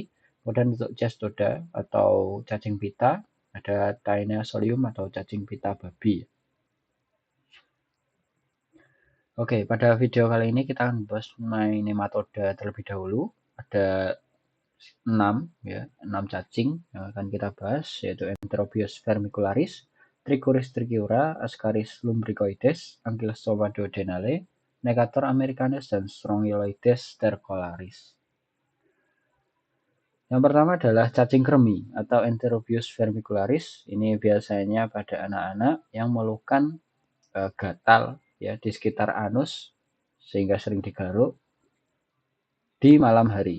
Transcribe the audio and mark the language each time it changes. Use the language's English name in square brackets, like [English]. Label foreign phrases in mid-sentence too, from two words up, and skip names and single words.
[Indonesian] Kemudian untuk cestoda atau cacing pita ada Taenia-solium atau cacing pita babi. Oke, pada video kali ini kita akan bahas mengenai nematoda terlebih dahulu. Ada 6 cacing yang akan kita bahas, yaitu Enterobius vermicularis, Trichuris trichiura, Ascaris lumbricoides, Ankylostoma duodenale, Necator americanus, dan Strongyloides stercolaris. Yang pertama adalah cacing kremi atau Enterobius vermicularis. Ini biasanya pada anak-anak yang mengeluhkan gatal ya di sekitar anus sehingga sering digaruk di malam hari.